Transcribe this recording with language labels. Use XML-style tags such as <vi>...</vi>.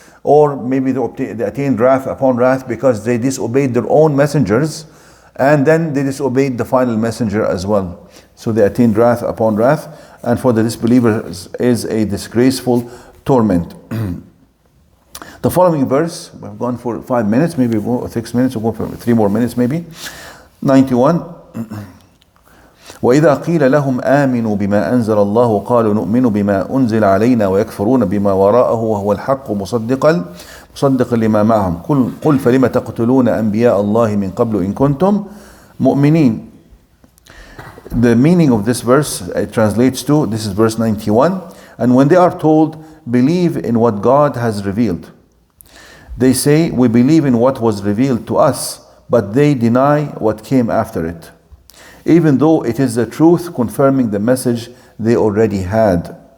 <en>Or maybe they attained wrath upon wrath because they disobeyed their own messengers, and then they disobeyed the final messenger as well. So they attained wrath upon wrath, and for the disbelievers is a disgraceful torment. The following verse, we've gone for 5 minutes, maybe 6 minutes, we'll go for 3 more minutes maybe. 91.</en> <ar>وإذا قيل لهم آمنوا بما أنزل الله قالوا نؤمن بما أنزل علينا ويكفرون بما وراءه وهو الحق مصدقا لما معهم قل فلم تقتلون أنبياء الله من قبل إن كنتم مؤمنين.</ar> <en>The meaning of this verse, it translates to, this is verse 91, and when they are told, believe in what God has revealed, they say, we believe in what was revealed to us, but they deny what came after it, even though it is the truth confirming the message they already had.</en>